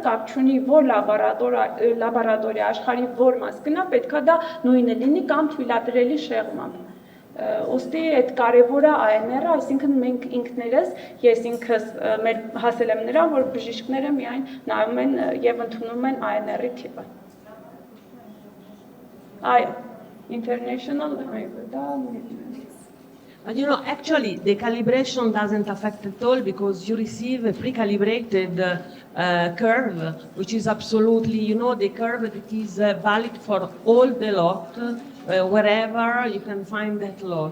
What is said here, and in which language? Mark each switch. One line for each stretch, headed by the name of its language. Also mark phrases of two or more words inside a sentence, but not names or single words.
Armenian: կապ չունի որ լաբորատորիա աշխարհի որ մաս գնա, պետքա դա նույնը լինի կամ թույլատրելի շեղմամբ։ Ոստի այդ կարևորը ANR-ը, այսինքն մենք ինքներս, ես ինքս մեր հասել եմ նրան, որ բժիշկները միայն նայում են եւ ընդունում են ANR-ի թիպը։ Այո,
English: international, But you know, actually, the calibration doesn't affect at all because you receive a pre-calibrated curve, which is absolutely, you know, the curve that is valid for all the lot, wherever you can find that lot.